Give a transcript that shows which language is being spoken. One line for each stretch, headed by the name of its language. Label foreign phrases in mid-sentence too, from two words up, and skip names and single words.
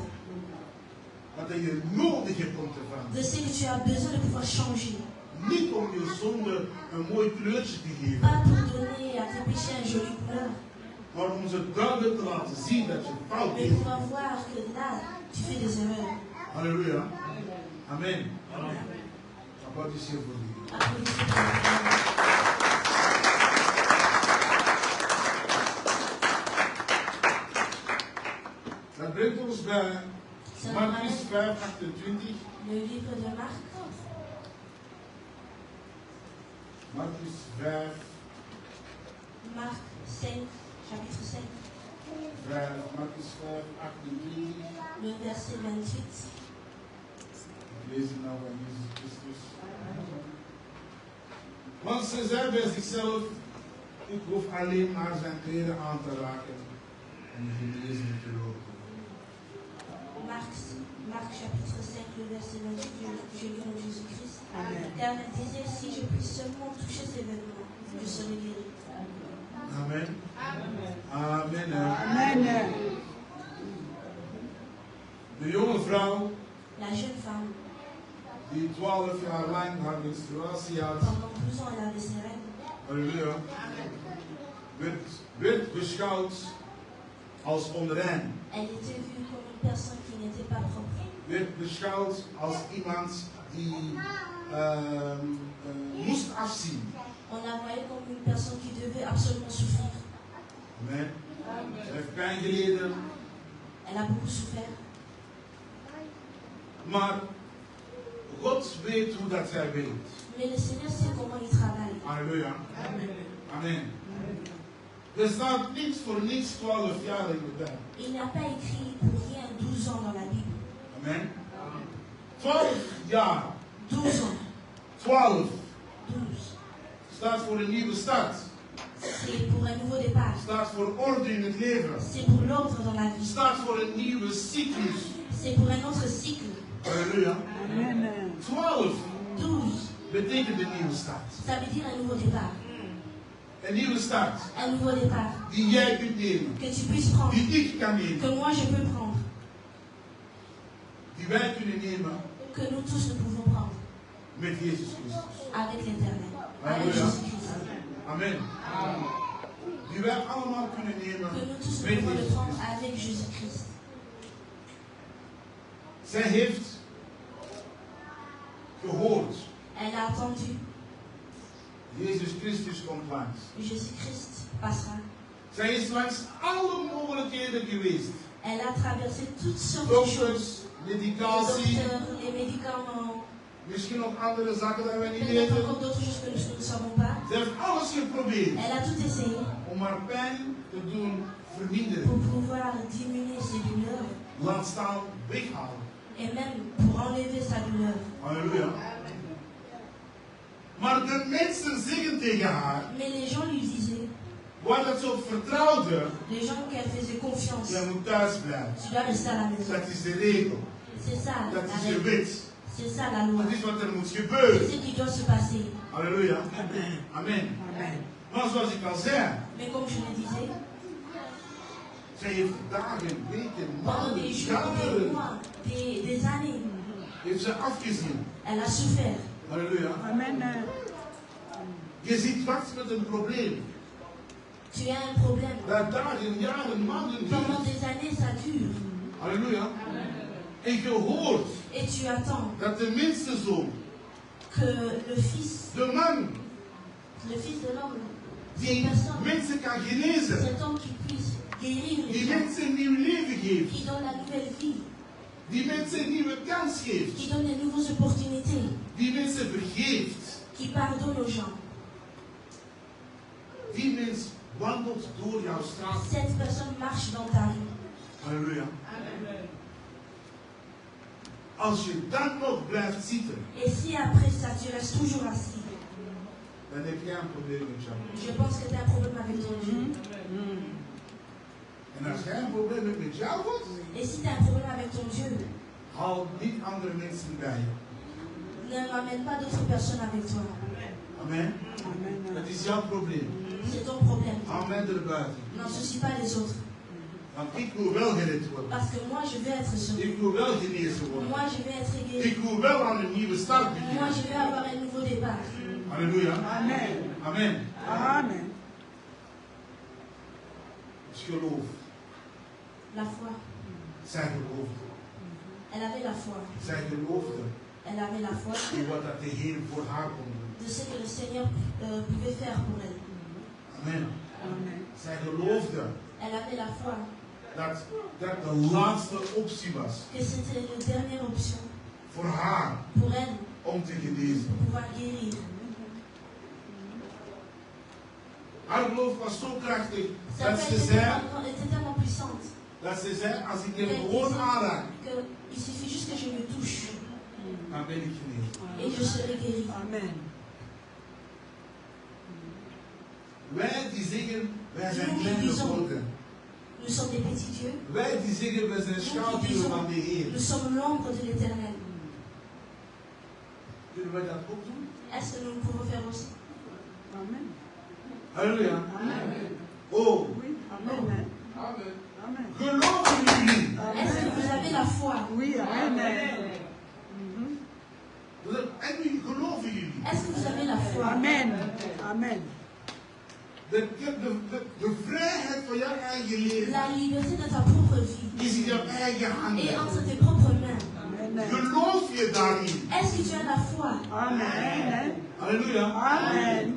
Dutch: Wat je nodig hebt om te De veranderen.
French: ce que tu as besoin de pouvoir changer.
Dutch: Niet om je zonde een mooi kleurtje te geven.
French: Pas pour donner à tes péchés une jolie couleur.
Dutch: Maar om ze duidelijk te laten zien dat je fout
French: Mais
Dutch: bent.
French: pour voir que là, tu fais des erreurs.
Dutch: Halleluja. Amen. Applaudissez voor die.
French: Applaudissez pour le
Dutch: Dat brengt ons bij Marcus 5, 28.
French: Le livre de Marc,
Dutch: Marcus 5,
French: Marc 5, chapitre 5,
Dutch: Marcus 5, 28.
French: le verset 28.
Dutch: Ik lees het nou van Jezus Christus. Want ze zei bij zichzelf, ik hoef alleen maar zijn kleren aan te raken en de genezing te lopen.
French: Marc chapitre 5, le verset 28 du nom de Jésus-Christ. Car elle disait, si je puis seulement toucher ses vêtements, je serai guéri. Amen. Amen. Amen.
Dutch: De jonge vrouw
French: La jeune femme,
Dutch: die 12 jaar lang haar menstruatie had,
French: pendant 12 ans, elle avait ses règles.
Dutch: halleluja, werd beschouwd als onrein.
French: Elle était vue comme une personne qui n'était pas propre.
Dutch: Werd beschouwd als iemand die moest afzien.
French: On la voyait comme une personne qui devait absolument souffrir.
Dutch: Amen. Ze heeft pijn geleden,
French: Elle a beaucoup souffert.
Dutch: maar God weet hoe dat zij weet.
French: Mais le Seigneur sait comment il travaille.
Dutch: Halleluja. Amen. Er staat niet voor niets 12 jaar in de Bijbel.
French: Il n'a pas écrit pour rien 12 ans dans la Bible.
Dutch: Amen. 12 jaar.
French: 12 ans. 12 12.
Dutch: staat voor een nieuwe start.
French: C'est pour un nouveau départ.
Dutch: Staat voor orde in het leven.
French: C'est pour l'ordre dans la vie.
Dutch: Staat voor een nieuwe cyclus.
French: C'est pour un autre cycle.
Dutch: Halleluja. 12
French: 12.
Dutch: betekent een nieuwe start.
French: Ça veut dire un nouveau départ.
Dutch: Een nieuwe start
French: Un nouveau départ.
Dutch: die jij kunt nemen.
French: Que tu puisses prendre.
Dutch: Die ik kan nemen.
French: Que moi je peux prendre.
Dutch: Die wij kunnen nemen
French: Que nous tous nous pouvons prendre.
Dutch: met Jezus Christus.
French: Avec l'Éternel. Avec Alléluia. Jésus-Christ. Amen.
Dutch: Die wij allemaal kunnen nemen
French: Que nous tous nous
Dutch: met
French: pouvons le
Dutch: Jezus
French: prendre
Dutch: Christus.
French: avec Jésus-Christ.
Dutch: Zij heeft gehoord.
French: Elle a entendu.
Dutch: Jezus Christus komt langs.
French: Jésus-Christ passera.
Dutch: Zij is langs alle mogelijkheden geweest.
French: Elle a traversé toutes sortes de choses.
Dutch: Dokters,
French: Les
Dutch: medicatie,
French: docteurs, les médicaments,
Dutch: misschien nog andere zaken dat wij niet
French: peut-être
Dutch: weten.
French: encore d'autres choses que nous ne savons pas.
Dutch: Ze heeft alles geprobeerd
French: Elle a tout essayé
Dutch: om haar pijn te doen verminderen.
French: pour pouvoir diminuer ses douleurs
Dutch: Laat staan weghalen.
French: et même pour enlever sa douleur.
Dutch: Halleluja. Maar de mensen zeggen tegen haar,
French: Mais les gens lui disaient,
Dutch: waar dat ze op vertrouwde,
French: les gens qu'elle faisait confiance,
Dutch: jij moet thuis blijven.
French: tu dois rester à la maison.
Dutch: Dat is de regel.
French: C'est ça
Dutch: Dat
French: la
Dutch: is de
French: règle.
Dutch: wet.
French: C'est ça la loi.
Dutch: Dat is wat er moet
French: C'est
Dutch: gebeuren.
French: ce qui doit se passer.
Dutch: Halleluja. Amen. Maar zoals ik al zei,
French: Mais comme je le disais,
Dutch: zij heeft dagen, weken,
French: pendant
Dutch: maanden,
French: des jours, des
Dutch: jaren,
French: mois, des années,
Dutch: heeft ze afgezien.
French: elle a souffert. Halleluja.
Dutch: Je zit vast met een probleem.
French: Tu as un problème.
Dutch: Dat dagen, jaren, maanden
French: Pendant
Dutch: duurt.
French: des années, ça dure.
Dutch: Halleluja. En je hoort
French: Et tu attends
Dutch: dat de minste zoon,
French: que le fils de l'homme,
Dutch: die mensen kan genezen,
French: cet homme qui puisse guérir les
Dutch: die
French: gens,
Dutch: mensen een nieuw leven geeft,
French: qui donne la nouvelle vie,
Dutch: die mensen een nieuwe kans geeft,
French: qui donne des nouvelles opportunités,
Dutch: die mensen vergeeft,
French: qui pardonne aux gens.
Dutch: die mens wandelt door jouw straat.
French: Cette personne marche dans ta rue. Halleluja.
Dutch: Als je dan nog blijft zitten,
French: Et si après ça, tu restes toujours assis,
Dutch: dan heb jij een probleem met jou.
French: je pense que tu as un problème avec ton Dieu.
Dutch: En als jij een probleem hebt met jou,
French: Et si tu as un problème avec ton Dieu,
Dutch: haal niet andere mensen bij je.
French: ne ramène pas d'autres personnes avec toi.
Dutch: Amen. Dat is jouw probleem.
French: C'est ton problème.
Dutch: Haal mij erbuiten.
French: N'associe pas les autres.
Dutch: Want ik wil wel gered worden.
French: Parce que moi, je vais être sauvé.
Dutch: Ik wil wel genezen worden.
French: Moi, je vais être guéri.
Dutch: Ik wil wel aan een nieuwe start
French: Moi,
Dutch: beginnen.
French: je vais avoir un nouveau départ. Halleluja. Amen. Amen. Amen.
Dutch: Het geloof.
French: La foi.
Dutch: Zij geloofde.
French: Elle avait la foi.
Dutch: Zij geloofde
French: Elle avait la foi
Dutch: in wat dat de Heer voor haar kon doen.
French: de ce que le Seigneur pouvait faire pour elle. Amen. Amen.
Dutch: Zij geloofde
French: Elle avait la foi
Dutch: dat dat de laatste optie was
French: que c'était la dernière option
Dutch: voor haar
French: pour elle
Dutch: om te genezen.
French: pour pouvoir guérir.
Dutch: Haar geloof was zo krachtig
French: Sa
Dutch: dat
French: foi
Dutch: ze zei,
French: était tellement puissante
Dutch: als ik hem gewoon aanraak,
French: qu'il suffit juste que je me touche
Dutch: dan ben ik genezen.
French: et je serai guéri. Amen.
Dutch: Wij die zeggen, wij zijn
French: Nous
Dutch: kleine
French: disons,
Dutch: volken.
French: nous sommes des petits dieux.
Dutch: Wij die zeggen, wij zijn schaduwen van de Heer.
French: Nous sommes l'ombre de l'Éternel.
Dutch: Kunnen wij dat ook doen?
French: Est-ce que nous le pouvons faire aussi? Amen. Halleluja. Amen. Oh, Oui. Amen. Amen. Amen.
Dutch: geloven jullie?
French: Est-ce que vous avez la foi? Oui. Amen.
Dutch: En nu geloven jullie?
French: Est-ce que vous avez la foi? Amen. Amen.
Dutch: De vrijheid van jouw eigen leven
French: La liberté de ta propre vie
Dutch: is in jouw eigen
French: est
Dutch: handen.
French: entre tes propres mains. Amen.
Dutch: Geloof je daarin?
French: Est-ce que tu as la foi? Amen. Halleluja. Amen.